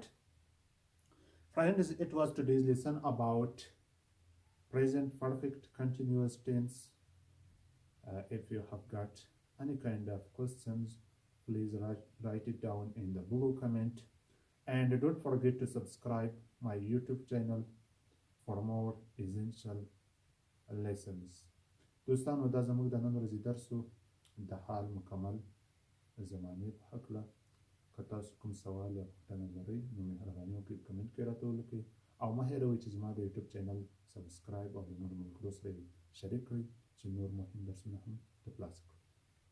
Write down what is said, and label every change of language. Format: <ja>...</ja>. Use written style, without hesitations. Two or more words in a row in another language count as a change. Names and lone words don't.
<en>Friends, it was today's lesson about present perfect continuous tense. If you have got any kind of questions, please write it down in the below comment. And don't forget to subscribe my YouTube channel for more essential lessons.</en> <ps>دوستانو دا زموږ د نن ورځې درس و د حال مکمل زمانې په هکله. که تاسو کوم سوال یا پوښتنه لرئ نو مهرباني وکړئ کمنټ کې راته ولیکئ او مه هېروئ چې زما د یوټیوب چینل سبسکرایب او د نورو ملګرو سره یې شریک کړئ چې نور مهم درسونه هم ترلاسه کړو.</ps>